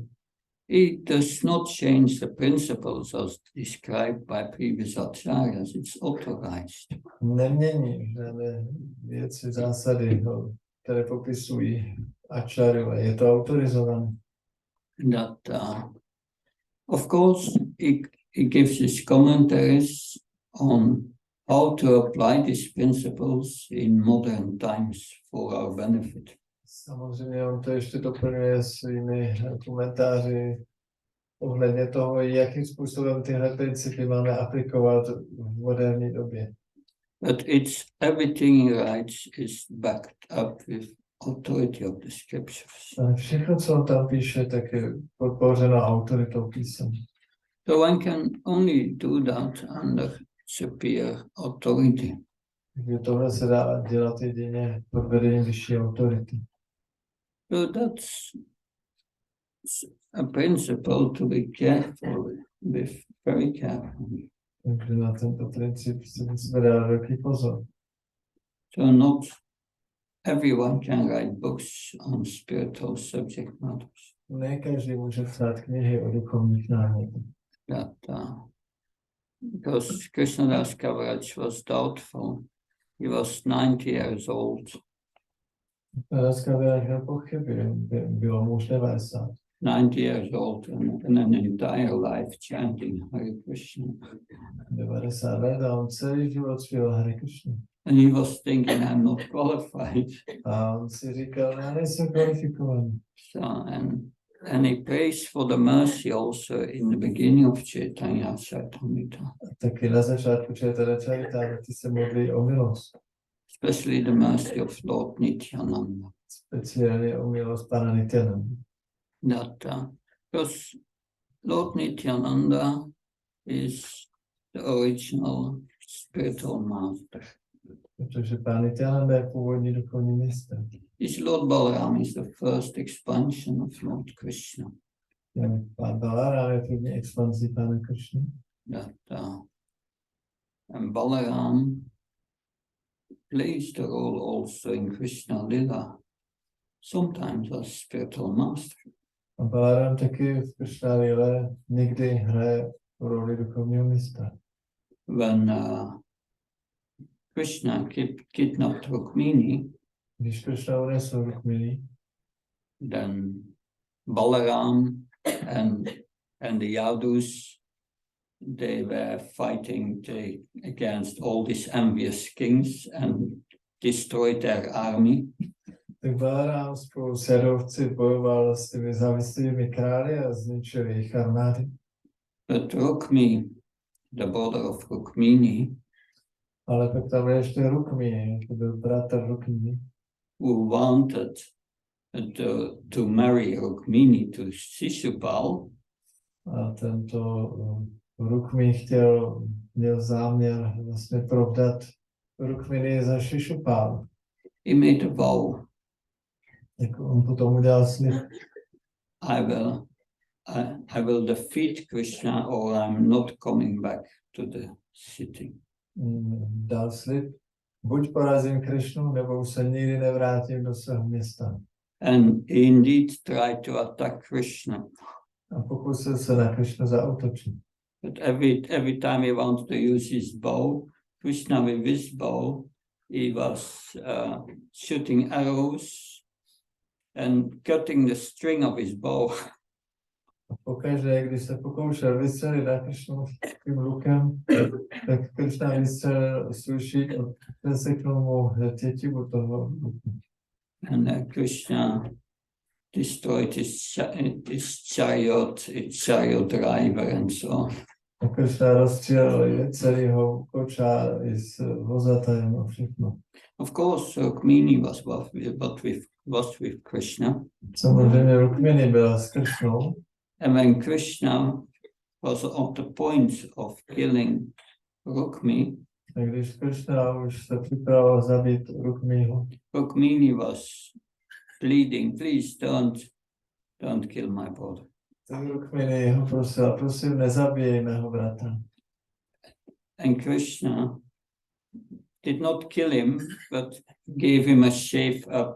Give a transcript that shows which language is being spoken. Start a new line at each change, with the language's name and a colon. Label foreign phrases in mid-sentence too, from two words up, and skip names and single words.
English: He does not change the principles as described by previous acharyas. It's authorized.
Czech: Nemění žádné věci, zásady, které popisují acharyové. Je to autorizované.
English: That, of course, he gives his commentaries on how to apply these principles in modern times for our benefit.
Czech: Samozřejmě on to ještě doplňuje svými komentáři ohledně toho, jakým způsobem tyhle principy máme aplikovat v moderní době.
English: But everything he writes is backed up with authority of the scriptures.
Czech: Ale všechno, co on tam píše, tak je podpořeno autoritou písem.
English: So one can only do that under superior authority.
Czech: Takže tohle se dá dělat jedině pod vedením vyšší autority.
English: So that's a principle to be careful with, very careful.
Czech: Takže na tento princip se musíme dát velký pozor.
English: So not everyone can write books on spiritual subject matters.
Czech: Ne každý může psát knihy o duchovních námětech.
English: That because Krishnadas Kaviraj was doubtful. He was 90 years old.
Czech: Kaviraj nepochybil, bylo mu už 90.
English: 90 years old and an entire life chanting Hare Krishna.
Czech: 90 let a on celý život zpíval Hare Krishna.
English: And he was thinking, I'm not qualified.
Czech: A on si říkal, já nejsem kvalifikovaný.
English: So, and he prays for the mercy also in the beginning of Chaitanya Charitamrita.
Czech: Taky na začátku Chaitanya Charitamrity se modlí o milost.
English: Especially the mercy of Lord Nityananda.
Czech: Speciálně o milost Pana Nityananda.
English: That because Lord Nityananda is the original spiritual master.
Czech: Protože Pán Nityananda je původní duchovní mistr.
English: This Lord Balaram is the first expansion of Lord Krishna.
Czech: Pán Balaram je první expanzí Pána Krishna.
English: That and Balaram plays the role also in Krishna Lila, sometimes as spiritual master.
Czech: A Balaram taky v Krishna Lile někdy hraje roli duchovního mistra.
English: When Krishna kidnapped Rukmini,
Czech: Když Krishna unesl Rukmini,
English: then Balaram and the Yadus, they were fighting against all these envious kings and destroyed their army.
Czech: tak Balaram spolu s Jadovci bojoval s těmi závislými králi a zničil jejich armády.
English: But Rukmi, the brother of Rukmini,
Czech: Ale pak tam je ještě Rukmini, to byl bratr Rukmini,
English: who wanted to marry Rukmini to Shishupal,
Czech: a tento Rukmini měl záměr vlastně provdat Rukmini za Shishupal.
English: he made a vow,
Czech: Tak on potom udělal slib.
English: I will defeat Krishna or I'm not coming back to the city.
Czech: Dal slib, buď porazím Krishnu, nebo už se nikdy nevrátím do svého města.
English: And he indeed tried to attack Krishna.
Czech: A pokusil se na Krishnu zaútočit.
English: But every time he wanted to use his bow, Krishna with his bow, he was shooting arrows and cutting the string of his bow.
Czech: A pokaždé, když se pokoušel vystřelit na Krishnu tím lukem, tak Krishna vystřelil svůj šíp a přeseknul mu tětivu toho luku.
English: And Krishna destroyed his chariot driver and so on.
Czech: A Krishna rozstřílel celého kočára i s vozatajem a všechno.
English: Of course, Rukmini was with Krishna.
Czech: Samozřejmě Rukmini byla s Krishnou.
English: And when Krishna was on the point of killing Rukmi,
Czech: A když Krishna už se připravoval zabít Rukmiho,
English: Rukmini was pleading, please don't kill my brother.
Czech: tak Rukmini ho prosila, prosím, nezabijej mého bratra.
English: And Krishna did not kill him, but gave him a shave up.